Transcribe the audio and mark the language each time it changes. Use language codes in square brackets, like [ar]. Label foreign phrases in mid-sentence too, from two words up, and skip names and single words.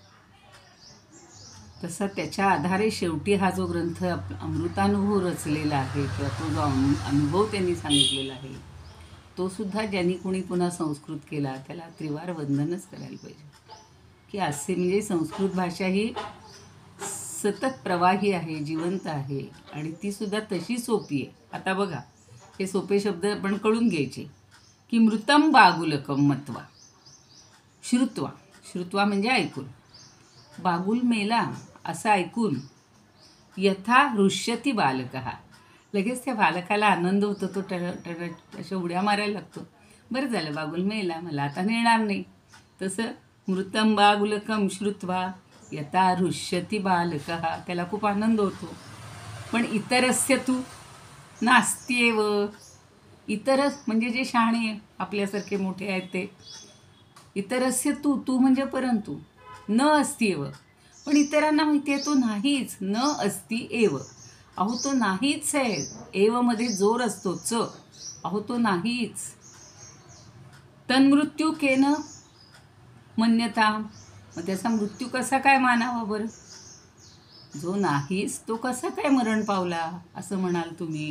[mr] तसा त्याच्या आधारे शेवटी हा जो ग्रंथ अमृतानुभव रचलेला आहे, किंवा तो जो अनुभव त्यांनी सांगितलेला आहे, तो सुद्धा ज्यांनी कोणी पुन्हा संस्कृत केला त्याला त्रिवार वंदनच करायला पाहिजे. की असे म्हणजे संस्कृत भाषा ही सतत प्रवाही आहे, जिवंत आहे, आणि तीसुद्धा तशी सोपी आहे. आता बघा, हे सोपे शब्द आपण कळून घ्यायचे. की [sa] मृतम बागुलकम मत्वा, श्रुत्वा, श्रुत्वा [mr] म्हणजे ऐकून, बागुल मेला असं ऐकून, [sa] यथा हृष्यती बालकः, [mr] लगेच त्या बालकाला आनंद होतो, तो अशा उड्या मारायला लागतो. बरं झालं बागुल मेला, मला आता नेणार नाही. तसं [sa] मृतम बागुलकम श्रुत्वा यथा हृष्यती बालकः, [mr] त्याला खूप आनंद होतो. पण [sa] इतरस्य तू नास्त्येव, [mr] इतरच म्हणजे जे शहाणे आपल्यासारखे मोठे आहेत ते, [sa] इतरस्य तू, [mr] तू म्हणजे परंतु, [sa] न अस्त्येव, [mr] पण इतरांना माहिती आहे तो नाहीच, [sa] न अस्ति एव, [mr] अहो तो नाहीच आहे. एवमध्ये जोर असतो, च, अहो तो नाहीच. [sa] तन्मृत्यू केन मन्यता, [mr] मग त्याचा मृत्यू कसा काय मानावा बरं? जो नाहीच तो कसा काय मरण पावला असं म्हणाल तुम्ही.